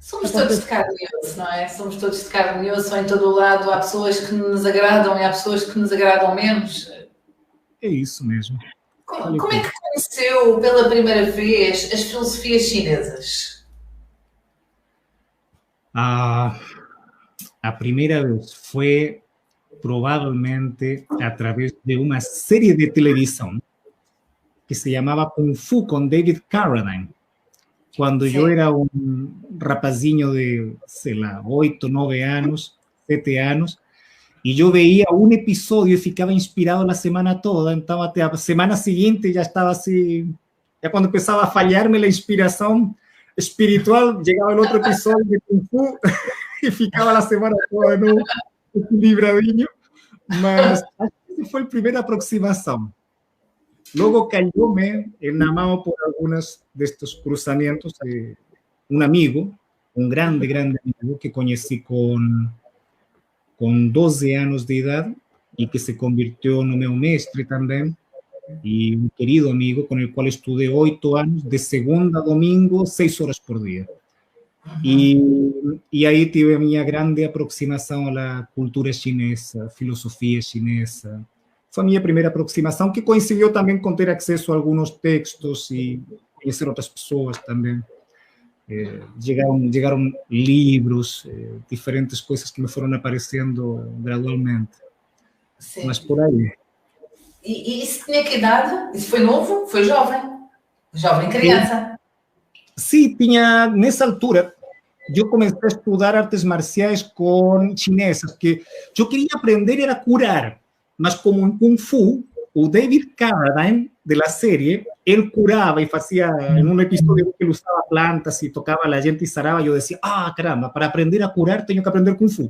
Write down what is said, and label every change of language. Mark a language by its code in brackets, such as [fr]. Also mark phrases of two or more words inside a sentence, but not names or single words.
[pt] Somos todos de carne e osso, não é? Somos todos de carne e osso, em todo o lado há pessoas que nos agradam e há pessoas que nos agradam menos. É isso mesmo. Como é que conheceu pela primeira vez as filosofias chinesas? [es] A primera vez fue probablemente a través de una serie de televisión que se llamaba Kung Fu con David Carradine. Cuando yo era un rapazinho de, [pt] sei lá, [es] 8, 9 años, 7 años, y yo veía un episodio y ficaba inspirado la semana toda, entonces até a semana siguiente ya estaba así, ya cuando empezaba a fallarme la inspiración espiritual, llegaba el otro episodio de Kung Fu y ficaba la semana toda de nuevo equilibradinho, mas esa fue la primera aproximación. Luego cayóme enamorado por algunos de estos cruzamientos de un amigo, un grande amigo que conocí con 12 años de edad y que se convirtió en [pt] meu mestre [es] también, y un querido amigo con el cual estudié 8 años, de segunda a domingo, 6 horas por día. Y ahí tuve mi grande aproximación a la cultura chinesa, filosofía chinesa. Fue mi primera aproximación, que coincidió también con tener acceso a algunos textos y conocer otras personas también. Llegaron libros, diferentes cosas que me fueron apareciendo gradualmente. [pt] Sim. Mas por aí. E isso tinha que idade? Isso foi novo? Foi jovem? Jovem criança? Sí, tinha, nessa altura, [es] yo comencé a estudiar artes marciais con chinesas, que yo quería aprender era curar, mas como en Kung Fu, o David Carradine, de la serie, él curaba y hacía, en un episodio que él usaba plantas y tocaba a la gente y saraba, yo decía, caramba, para aprender a curar tengo que aprender Kung Fu.